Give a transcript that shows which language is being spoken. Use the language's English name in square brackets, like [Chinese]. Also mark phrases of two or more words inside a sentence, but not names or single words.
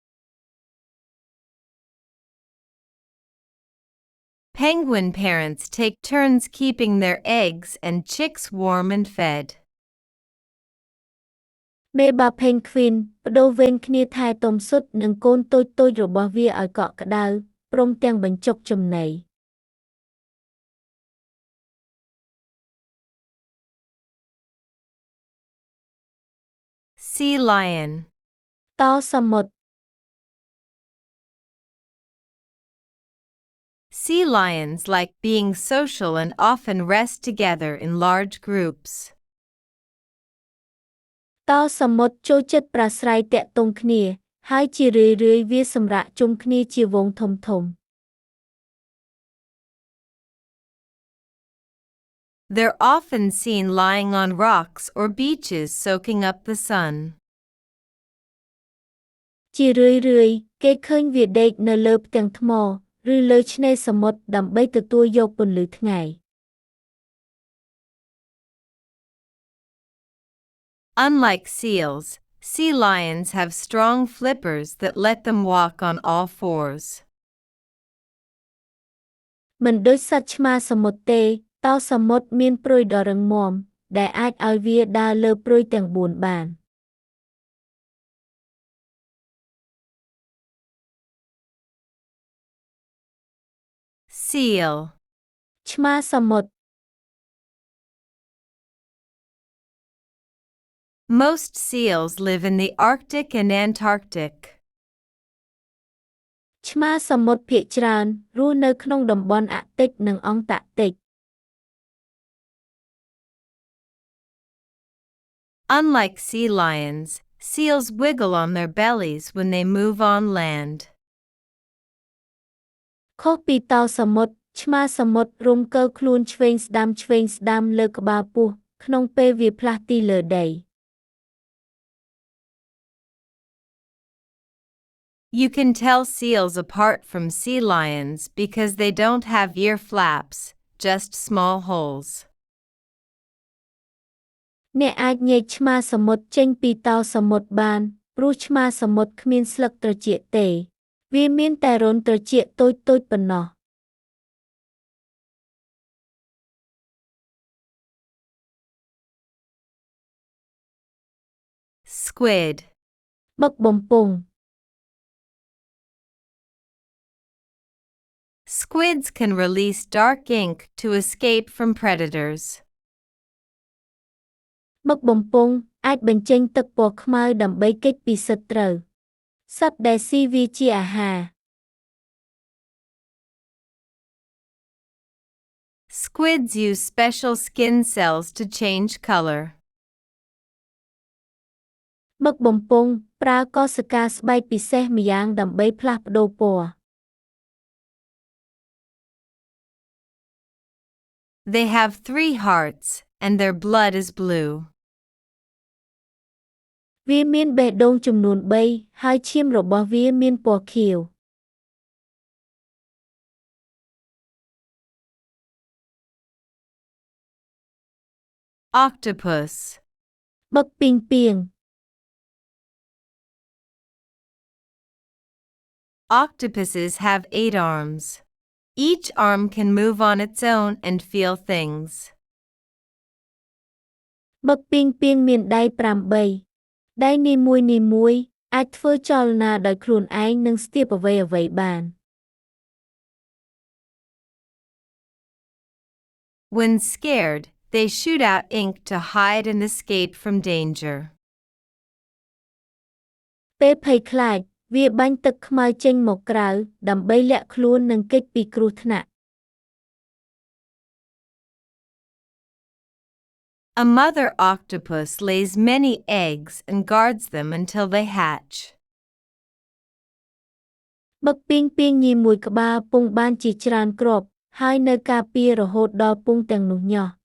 [English] Penguin parents take turns keeping their eggs and chicks warm and fed. [Khmer] មេបាផេនខ្វីនបដូរវេនគ្នាថែទាំស៊ុតនិងកូនតូចៗរបស់វាឲ្យកក់ក្តៅព្រមទាំងបញ្ចុកចំណី [English] Sea lion. [Khmer] តសមុទ្រ [English] Sea lions like being social and often rest together in large groups. [Khmer] តសមុទ្រចូលចិត្តប្រាស្រ័យទាក់ទងគ្នា ហើយជារឿយៗវាសម្រាកជុំគ្នាជាហ្វូងធំៗ [English] They're often seen lying on rocks or beaches soaking up the sun. [Khmer] ជារឿយៗគេឃើញវាដេកនៅលើផ្ទាំងថ្ម ឬលើឆ្នេរសមុទ្រដើម្បីទទួលយកពន្លឺថ្ងៃ [English] Unlike seals, sea lions have strong flippers that let them walk on all fours. [Khmer] មិនដូចសត្វឆ្មាសមុទ្រទេ តសមុទ្រមានព្រុយដ៏រឹងមាំ ដែលអាចឲ្យវាដើរលើព្រុយទាំង4បាន [English] Seal. [Khmer] ឆ្មាសមុទ្រ [English] Most seals live in the Arctic and Antarctic. [Khmer] ឆ្មាសមុទ្រភាគច្រើនរស់នៅក្នុងតំបន់អាក់ទិកនិងអង់តាក់ទិក [English] Unlike sea lions, seals wiggle on their bellies when they move on land. [Khmer] ខុសពីតសមុទ្រ ឆ្មាសមុទ្ររុំកើខ្លួនឆ្វេងស្ដាំលើក្បាលពោះ ក្នុងពេលវាផ្លាស់ទីលើដី [English] You can tell seals apart from sea lions because they don't have ear flaps, just small holes. [Khmer] អ្នកអាចញែកឆ្មាសមុទ្រចេញពីតសមុទ្របាន ព្រោះឆ្មាសមុទ្រគ្មានស្លឹកត្រចៀកទេ វាមានតែរន្ធត្រចៀកតូចៗប៉ុណ្ណោះ [English] Squid. [Khmer] មឹកបំពង់ [English] Squids can release dark ink to escape from predators. [Khmer] មឹកបំពង់អាចបញ្ចេញទឹកពណ៌ខ្មៅដើម្បីគេចពីសត្រូវ សត្វដែលស៊ីវាជាអាហារ [English] Squids use special skin cells to change color. [Khmer] មឹកបំពង់ប្រើកោសិកាស្បែកពិសេសម្យ៉ាងដើម្បីផ្លាស់ប្ដូរពណ៌ [English] They have 3 hearts, and their blood is blue. [Khmer] វាមានបេះដូងចំនួន3ហើយឈាមរបស់វាមានពណ៌ខៀវ [English] Octopus. [Khmer] បឹកពីងពាង [English] Octopuses have 8 arms. Each arm can move on its own and feel things. [Khmer] បឹកពីងពាងមានដៃ8 ដៃនីមួយៗអាចធ្វើចលនាដោយខ្លួនឯងនិងស្ទាបអ្វីៗបាន [English] When scared, they shoot out ink to hide and escape from danger. [Khmer] ពេលភ័យខ្លាច វាបាញ់ទឹកខ្មៅចេញមកក្រៅ ដើម្បីលាក់ខ្លួននិងគេចពីគ្រោះថ្នាក់ [English] A mother octopus lays many eggs and guards them until they hatch. [Khmer] បឹកពីងពាងញីមួយក្បាលពងបានជាច្រើនគ្រាប់ ហើយនៅការពាររហូតដល់ពងទាំងនោះញាស់